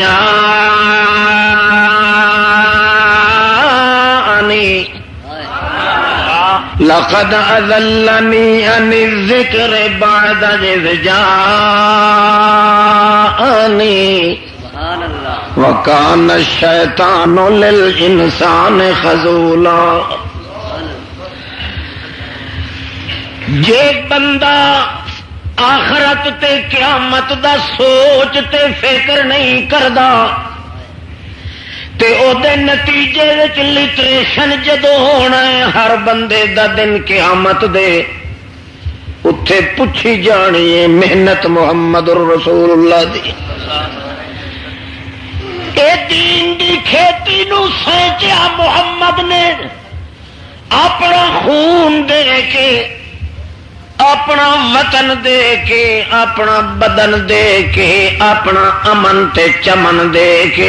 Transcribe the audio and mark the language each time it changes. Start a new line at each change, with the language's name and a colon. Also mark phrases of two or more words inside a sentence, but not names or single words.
Arabic: جاءنی لقد اضلنی عن الذکر بعد اذ جاءنی وکان الشیطان للانسان خذولا.
Punjabi: جے بندہ آخرت تے قیامت دا سوچ تے فکر نہیں کردا تے او دے نتیجے وچ لٹریشن جدو ہونا ہے ہر بندے دا دن قیامت دے اتھے پوچھی جانی ہے محنت محمد رسول اللہ دی. اے دین دی کھیتی نو سینچیا محمد نے اپنا خون دے کے اپنا وطن دے کے اپنا بدن دے کے اپنا امن تے چمن دے کے.